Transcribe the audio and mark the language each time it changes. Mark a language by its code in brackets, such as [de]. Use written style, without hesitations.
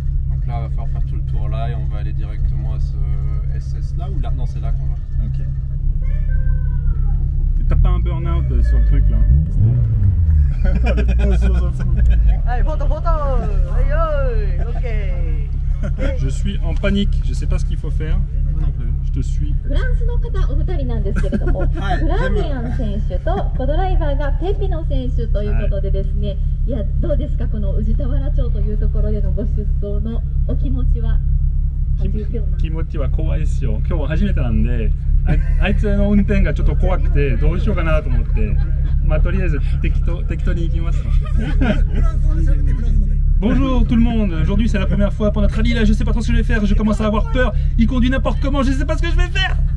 [fr] Donc là, on va falloir faire tout le tour là et on va aller directement à ce SS là ou là. Non, c'est là qu'on va. Ok. Et t'as pas un burn-out sur le truc là? Allez, photo, photo. Aïe, aïe, ok. Je suis en panique, je sais pas ce qu'il faut faire. Moi non plus. Je te suis. [ja] フランスの方お二人なんですけれども、はいフラミアン選手とコドライバーがペピノ選手ということでですね、いやどうですかこの宇治田原町というところでのご出走のお気持ちは。 [en] How do you feel now? [ja] 気持ちは怖いですよ。今日初めてなんで、あいつの運転がちょっと怖くてどうしようかなと思って、まあとりあえず適当に行きます。 [fr] Bonjour tout le monde, aujourd'hui c'est la première fois pour notre rallye là, je sais pas trop ce que je vais faire, je commence à avoir peur, il conduit n'importe comment, je sais pas ce que je vais faire.